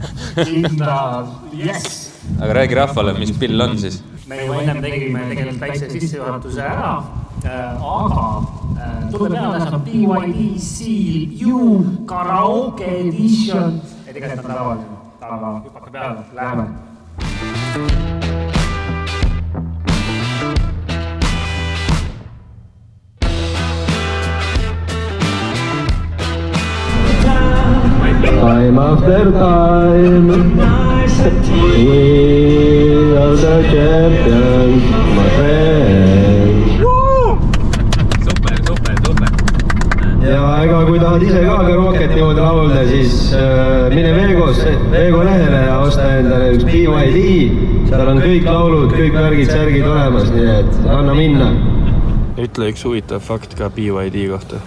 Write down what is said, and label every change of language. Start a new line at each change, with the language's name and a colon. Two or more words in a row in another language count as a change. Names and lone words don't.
English: Yes!
Estonian: Aga räägi rahvale, mis pill on siis? Me juba ennem tegime tegelikult väikse sissejuhatuse ära, aga tuleb peale on BYD Seal U Karaoke Edition. Ei tegelikult on tavaline, aga hüppake peale, läheme.
English: Time after time, we are the champions, my friends.
Estonian: Super. Ja ega kui tahad ise ka Rooket niimoodi laulda, siis mine Veego lehele ja osta endale üks BYD. Seal on kõik laulud, kõik värgid-särgid olemas, nii et anna minna. Ütle üks huvitav fakt ka BYD kohta.